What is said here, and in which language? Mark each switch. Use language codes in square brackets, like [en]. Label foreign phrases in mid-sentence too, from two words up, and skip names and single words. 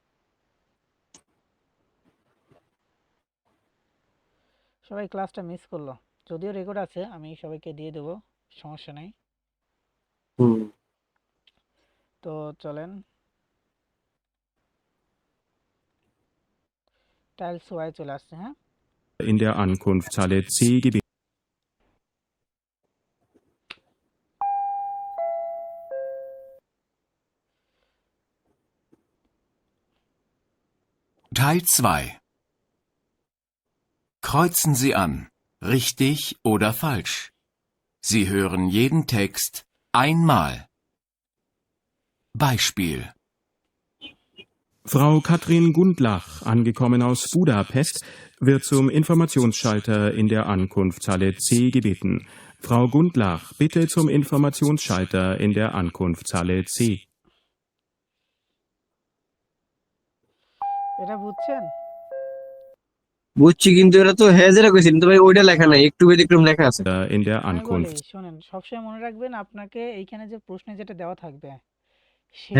[bn] সবাই ক্লাসটা মিস করলো, যদিও রেকর্ড আছে, আমি সবাইকে দিয়ে দেবো, সমস্যা নাই। হুম। তো চলেন [de] Teil zwei [bn] চলে আসছে, হ্যাঁ। [de] In der Ankunftshalle C gebeten. Teil 2. Kreuzen Sie an. Richtig oder falsch. Sie hören jeden Text einmal. Beispiel. Frau Katrin Gundlach, angekommen aus Budapest, wird zum Informationsschalter in der Ankunftshalle C gebeten. Frau Gundlach, bitte zum Informationsschalter in der Ankunftshalle C. [bn] এটা বুঝছেন? বুঝছি, কিন্তু এটা তো হ্যাঁ যেটা কইছি, কিন্তু ভাই ওইটা লেখা নাই, একটু ব্যতিক্রম লেখা আছে। [de] In der [bn] আমি বলি, [de] Ankunft. [bn] শোনেন, সবসময় মনে রাখবেন আপনাকে এইখানে যে প্রশ্নে যেটা দেওয়া থাকবে সেই